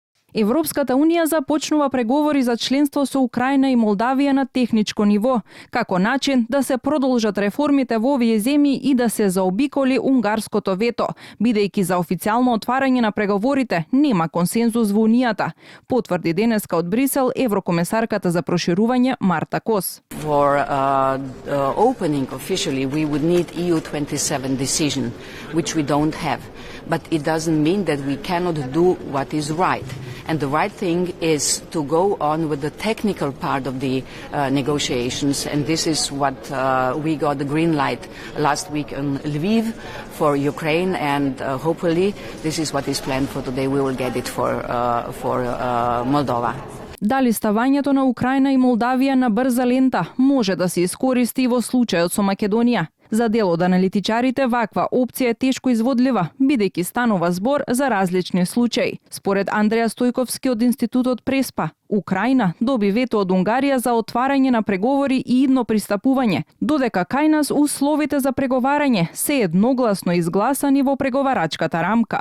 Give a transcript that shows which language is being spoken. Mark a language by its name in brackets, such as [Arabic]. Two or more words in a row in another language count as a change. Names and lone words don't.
[Macedonian] Европската Унија започнува преговори за членство со Украина и Молдавија на техничко ниво, како начин да се продолжат реформите во овие земји и да се заобиколи унгарското вето, бидејќи за официјално отварање на преговорите нема консензус во Унијата, потврди денеска од Брисел еврокомесарката за проширување Марта Кос. [English] For opening officially, we would need EU27 decision, which we don't have. But it doesn't mean that we cannot do what is right. And the right thing is to go on with the technical part of the negotiations. And this is what we got the green light last week in Lviv for Ukraine. And hopefully this is what is planned for today. We will get it for Moldova. [Macedonian] Дали ставањето на Украина и Молдавија на брза лента може да се искористи во случајот со Македонија? За дел од аналитичарите ваква опција е тешко изводлива, бидејќи станува збор за различни случаи. Според Андреја Стојковски од Институтот Преспа, Украина доби вето од Унгарија за отварање на преговори и идно пристапување, додека кај нас условите за преговарање се едногласно изгласани во преговарачката рамка.